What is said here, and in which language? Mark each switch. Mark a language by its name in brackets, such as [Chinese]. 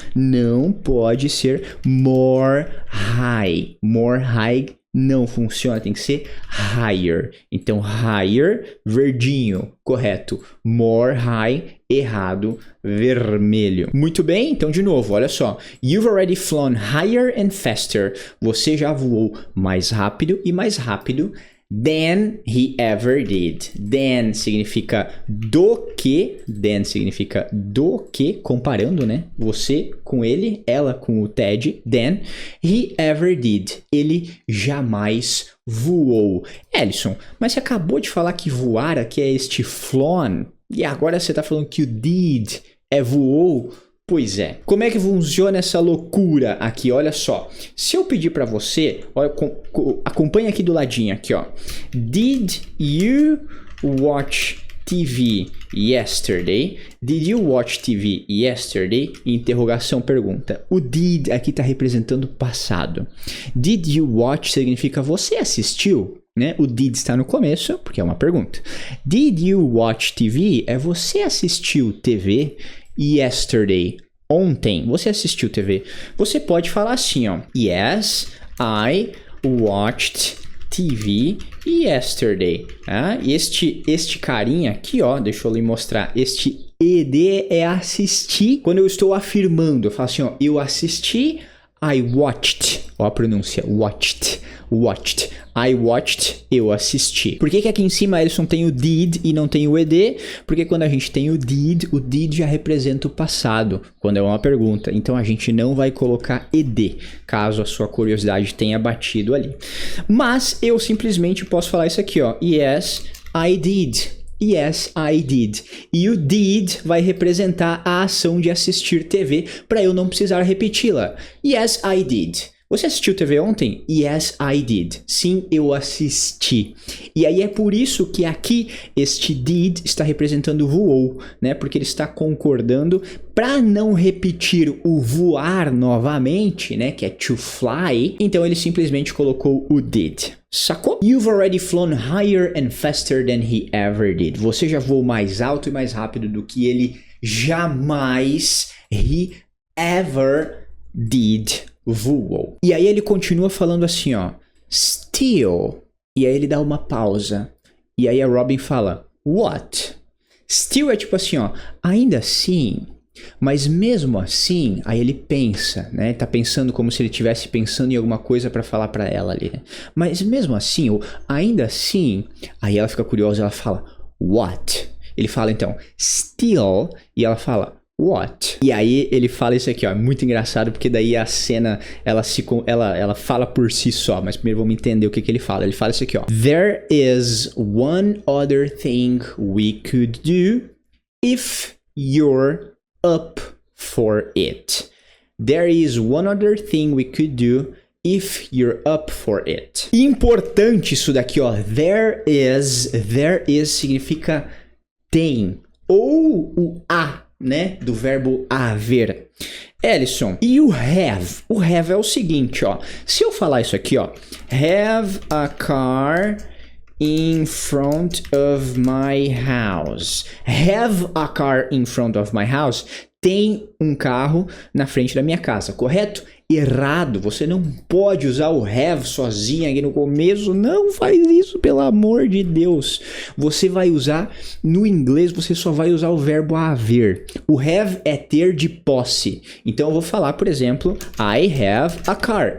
[Portuguese] Não pode ser [English] more high. More high [Portuguese] não funciona. Tem que ser higher. Então, higher, verdinho, correto. [English] More high, [Portuguese] errado, vermelho. Muito bem, então de novo, olha só. [English] You've already flown higher and faster. [Portuguese] Você já voou mais rápido e mais rápido [English] than he ever did. [Portuguese] Than significa do que. Than significa do que, comparando, né? Você com ele, ela com o Ted. [English] Than he ever did. [Portuguese] Ele jamais voou. Ellison, mas você acabou de falar que voar aqui é este flown. E agora você tá falando que o did é voou. Pois é. Como é que funciona essa loucura aqui? Olha só. Se eu pedir para você, olha, acompanha aqui do ladinho aqui, ó. [English] Did you watch TV yesterday? Did you watch TV yesterday? [Portuguese] Interrogação, pergunta. O did aqui está representando passado. [English] Did you watch [Portuguese] significa você assistiu? Né? O did está no começo, porque é uma pergunta. [English] Did you watch TV? [Portuguese] É você assistiu TV yesterday? Ontem. Você assistiu TV? Você pode falar assim, ó. [English] Yes, I watched TV yesterday. [Portuguese] Ah, este carinha aqui, ó. Deixa eu lhe mostrar. Este ED é assistir. Quando eu estou afirmando, eu falo assim, ó. Eu assisti [English] I watched. [Portuguese] Ó a pronúncia, watched. I watched, eu assisti. Por que aqui em cima, Ellison, tem o did e não tem o ed? Porque quando a gente tem o did já representa o passado, quando é uma pergunta. Então a gente não vai colocar ed, caso a sua curiosidade tenha batido ali. Mas eu simplesmente posso falar isso aqui, ó. [English] Yes, I did. Yes, I did. [Portuguese] E o did vai representar a ação de assistir TV para eu não precisar repeti-la. [English] Yes, I did. [Portuguese] Você assistiu TV ontem? Yes, I did. Sim, eu assisti. E aí é por isso que aqui este did está representando voou, né? Porque ele está concordando para não repetir o voar novamente, né? Que é to fly. Então ele simplesmente colocou o did. Sacou? [English] You've already flown higher and faster than he ever did. [Portuguese] Você já voou mais alto e mais rápido do que ele jamais, [English] he ever did, [Portuguese] voou. E aí ele continua falando assim, ó, still. E aí ele dá uma pausa. E aí a Robin fala, what? Still é tipo assim, ó, ainda assim. Mas mesmo assim, aí ele pensa, né? Tá pensando como se ele estivesse pensando em alguma coisa pra falar pra ela ali, né? Mas mesmo assim, ou ainda assim, aí ela fica curiosa, ela fala, what? Ele fala então, still, e ela fala, what? E aí ele fala isso aqui, ó, muito engraçado, porque daí a cena, ela fala por si só, mas primeiro vamos entender o que ele fala. Ele fala isso aqui, ó, [English] there is one other thing we could do if you're up for it. There is one other thing we could do if you're up for it. [Portuguese] Importante isso daqui, ó. There is significa tem. Ou o a, né? Do verbo haver. Ellison, e o have? O have é o seguinte, ó. Se eu falar isso aqui, ó. [English] Have a car in front of my house. Have a car in front of my house. [Portuguese] Tem um carro na frente da minha casa, correto? Errado. Você não pode usar o have sozinho aqui no começo. Não faz isso, pelo amor de Deus. Você vai usar, no inglês, você só vai usar o verbo haver. O have é ter de posse. Então eu vou falar, por exemplo, [English] I have a car.